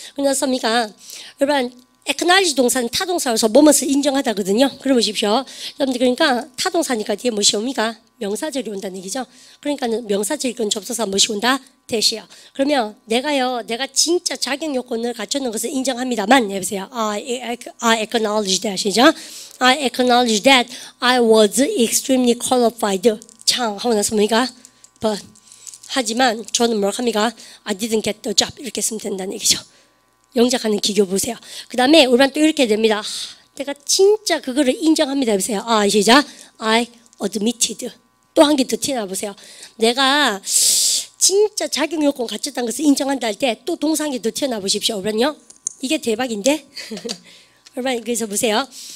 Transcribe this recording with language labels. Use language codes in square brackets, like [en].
[ko] 그래서 여러분, acknowledge 동사는 타동사로서 뭐뭇을 인정하다거든요. 그럼 보십시오. 여러분들 그러니까 타동사니까 뒤에 무엇이 옵니까? 명사절이 온다는 얘기죠. 그러니까는 명사절 이건 접속사 무엇이 온다? 대시요. 그러면 내가 진짜 자격 요건을 갖추는 것을 인정합니다만 해보세요. [en] I acknowledge that [ko] 이죠. [en] I acknowledge that I was extremely qualified. [ko] 참 하고 나서 뭡니까? But [en] 하지만 저는 뭘 합니까? [ko] I didn't get the job [en] 이렇게 쓰면 된다는 얘기죠. [ko] 영작하는 기교 보세요. 그 다음에 우리는 또 이렇게 됩니다. 내가 진짜 그거를 인정합니다. [en] 해보세요. 시작. [ko] I admitted. 또 한 개 더 티나 보세요. 내가 진짜 자격 요건 갖췄다는 것을 인정한다 할 때 또 동사 한 개 더 튀어나 보십시오. 그러면요. 이게 대박인데? 여러분 그래서 보세요.